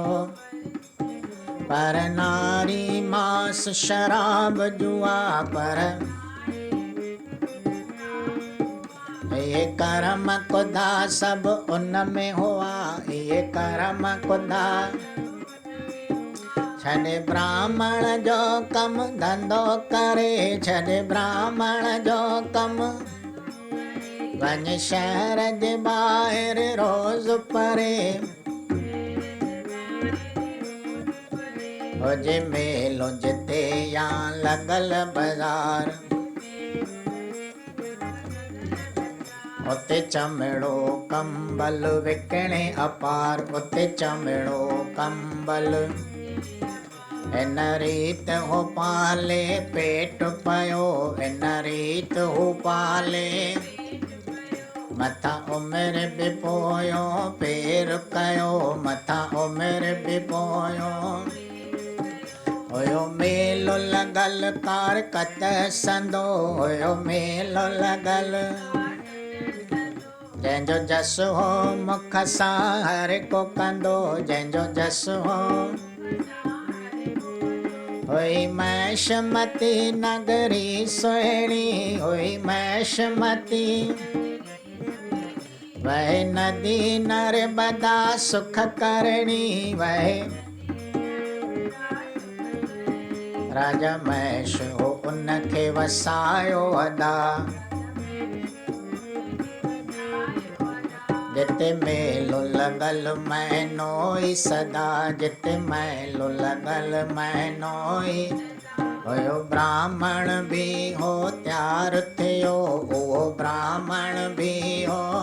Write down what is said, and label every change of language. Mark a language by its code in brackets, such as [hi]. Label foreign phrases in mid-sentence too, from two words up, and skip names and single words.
[hi] पर नारी मांस शराब जुआ पर ये कर्म खुदा सब उन में हुआ ये कर्म खुदा। [sd] छॾे ब्राह्मण जो कम धंधो करे छॾे ब्राह्मण जो कम वञ शहर जे ॿाहिरि रोज़ परे। हुजे मेलो जिते या लॻल बाज़ार उते चमड़ो कंबल विकिणे अपार उते चमड़ो कंबल। इन रीत हो पाले पेट पयो इन रीत हो पाले। मथा उमिरि बि पोयो पेर कयो मथा उमिरि बि पोयो। हुयो मेलो लॻल कार कत संदो हुयो मेलो लॻल। जंहिंजो जस हो मुख सां हर को कंदो जंहिंजो जस हो। हुई महिषमती नगरी सुहिणी हुई महिषमती। वहे नदी नर्मदा सुख करणी वहे। राजा महेश हो उनखे वसायो अदा। जिते मेलो लॻल महीनो ई सदा जिते मेलो लॻल महीनो ई। हुयो ब्राह्मण बि हो तयारु थियो उहो ब्राह्मण बि हो।